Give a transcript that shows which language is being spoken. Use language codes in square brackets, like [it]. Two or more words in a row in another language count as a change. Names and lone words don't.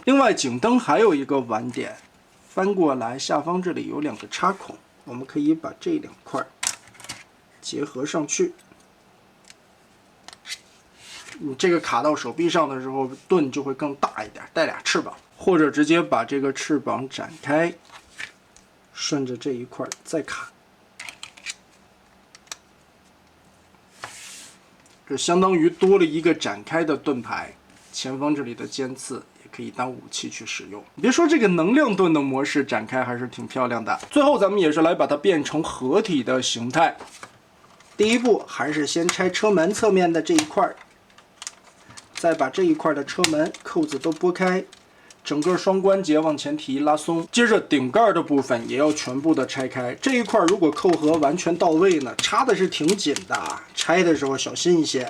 [zh] 另外，警燈還有一個晚點。翻過來，下方這裡有2個插孔，我們可以把這2塊結合上去， 你这个卡到手臂上的时候，盾就会更大一点，带俩翅膀，或者直接把这个翅膀展开，顺着这一块再卡。这相当于多了一个展开的盾牌，前方这里的尖刺也可以当武器去使用。别说这个能量盾的模式展開還是挺漂亮的。最後咱們也是來把它變成合體的形態。第一步還是先拆車門側面的這一塊，再把這一塊的車門扣子都撥開，整個雙關節往前提拉鬆。接着頂蓋的部分也要全部的拆開。這一塊如果扣合完全到位呢，插的是挺緊的，拆的時候小心一些。